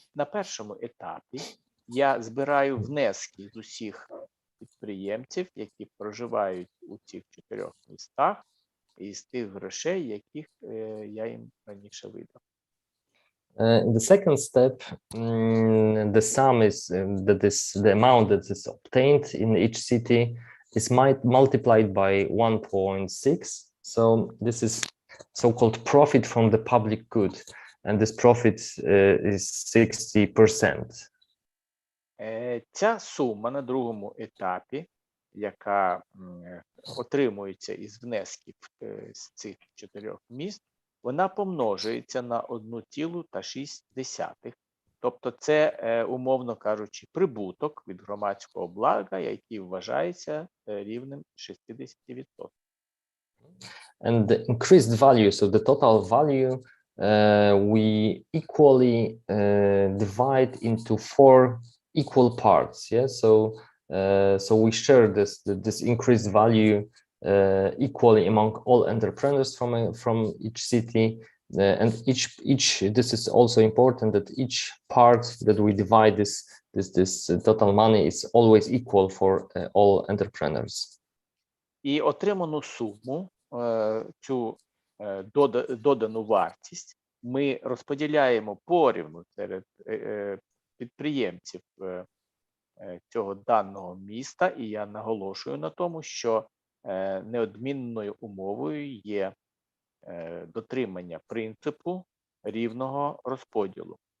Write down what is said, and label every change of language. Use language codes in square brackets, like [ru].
[uk] На першому етапі я збираю внески з усіх підприємців, які проживають у цих 4 містах, із тих грошей, яких я їм раніше видав. [en] In the second step, the sum is the amount that is obtained in each city is multiplied by 1.6. So this is so-called profit from the public good. And this profit is 60%. [uk] Ця сума на другому етапі, яка отримується із внесків з цих 4 міст, вона помножується на 1,6. Тобто це, умовно кажучи, прибуток від громадського блага, який вважається рівнем 60%. [en] And the increased value, so the total value, we equally divide into 4 equal parts. Yeah, so we share this increased value equally among all entrepreneurs from each city, and each this is also important, that each part that we divide this total money is always equal for all entrepreneurs. [uk] І отриману суму, цю додану вартість, ми розподіляємо порівну серед підприємців цього даного міста, і я наголошую на тому, що неодмінною умовою є дотримання принципу рівного розподілу.